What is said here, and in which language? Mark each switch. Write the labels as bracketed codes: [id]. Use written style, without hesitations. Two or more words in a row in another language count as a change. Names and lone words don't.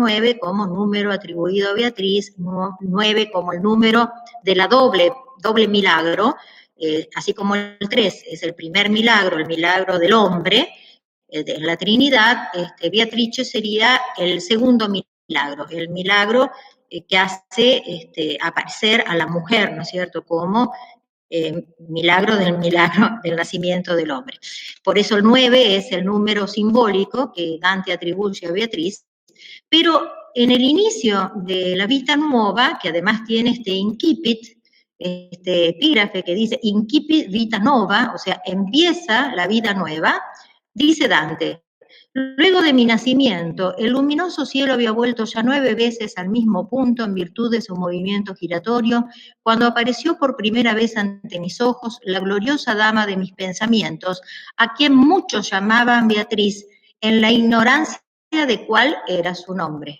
[es] 9 como número atribuido a Beatriz, 9 como el número de la doble milagro, así como el 3 es el primer milagro, el milagro del hombre, en la Trinidad, Beatrice sería el segundo milagro, el milagro que hace aparecer a la mujer, ¿no es cierto?, como milagro del nacimiento del hombre. Por eso el 9 es el número simbólico que Dante atribuye a Beatriz, pero en el inicio de la Vita Nuova, que además tiene este incipit, epígrafe que dice [la] incipit vita nova, [es] o sea, empieza la vida nueva, dice Dante: luego de mi nacimiento, el luminoso cielo había vuelto ya 9 veces al mismo punto en virtud de su movimiento giratorio, cuando apareció por primera vez ante mis ojos la gloriosa dama de mis pensamientos, a quien muchos llamaban Beatriz, en la ignorancia de cuál era su nombre.